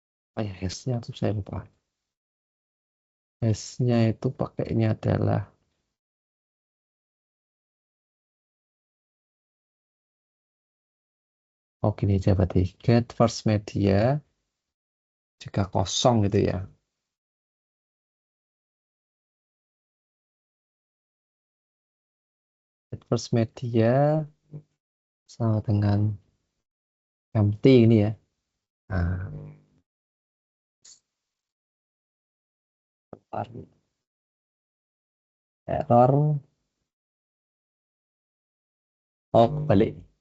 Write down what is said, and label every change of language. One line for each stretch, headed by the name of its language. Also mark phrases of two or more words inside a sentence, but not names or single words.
Indonesian: Oh ya, hash-nya tuh saya lupa. Hash-nya itu pakainya adalah oh gini aja berarti
English: get first media
Indonesian: jika kosong gitu ya.
English: Get first media
Indonesian: sama dengan empty ini ya. Nah, error. Oh, balik.